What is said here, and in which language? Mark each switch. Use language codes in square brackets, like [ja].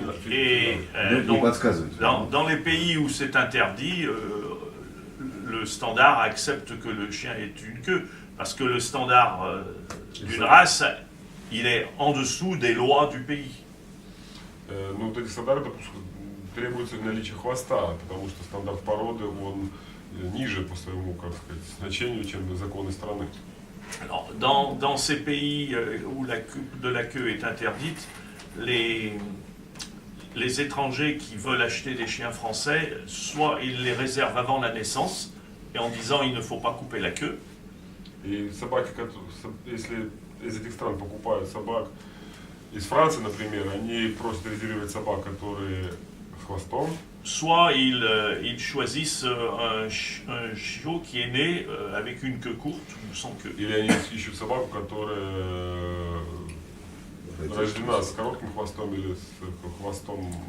[fr] Et donc, dans les pays où c'est interdit, le standard accepte que le chien ait une queue, parce que le standard d'une race, il est en dessous des lois du pays. [ru] Ну, вот эти стандарты требуется наличие хвоста, потому что стандарт породы, он ниже по своему, как сказать, значению, чем законы страны. [fr] Alors, dans ces pays où la coupe de la queue est interdite, les étrangers qui veulent acheter des chiens français, soit ils les réservent avant la naissance, et en disant il ne faut pas couper la queue. [ru] И собаки, если из этих стран покупают собак, из Франции, например, они просят резервировать собак, которые с хвостом. [fr] Soit ils choisissent un chiot qui est né avec une queue courte ou sans queue. [ru] Или они ищут собаку, которая рождена с коротким хвостом или с хвостом.